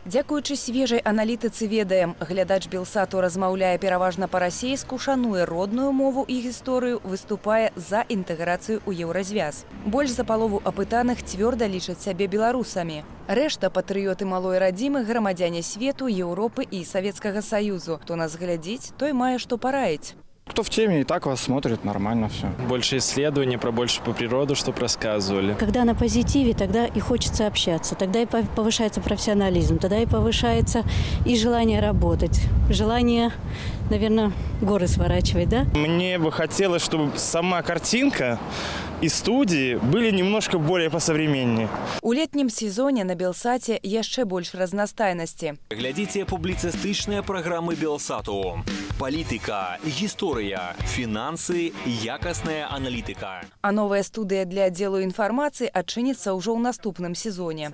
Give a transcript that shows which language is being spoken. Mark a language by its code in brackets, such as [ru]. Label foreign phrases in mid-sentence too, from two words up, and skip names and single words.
[be] Дзякуючы свежай аналітыцы ведаем, глядач Белсату размаўляе пераважна па-расейску, шануе родную мову і гісторыю, выступае за інтэграцыю ў еўразвяз. Больш за палову апытаных цвёрда лічаць сябе беларусамі. Рэшта патрыёты малой радзімы, грамадзяне свету, Еўропы і Савецкага Саюзу. Хто нас глядзіць, той мае што параіць. [ru] Кто в теме, и так вас смотрит, нормально все. Больше исследований, больше по природу, чтобы рассказывали. Когда на позитиве, тогда и хочется общаться, тогда и повышается профессионализм, тогда и повышается и желание работать, желание, наверное, горы сворачивать, да? Мне бы хотелось, чтобы сама картинка и студии были немножко более посовременнее. [be] У летнім сезоне на Белсаце яшчэ больш разнастайнасці. Глядзіце публіцыстычныя праграмы Белсату. Палітыка, гісторыя, фінансы, якасная аналітыка. А новая студыя для аддзелу інфармацыі адчыніцца ўжо ў наступным сезоне.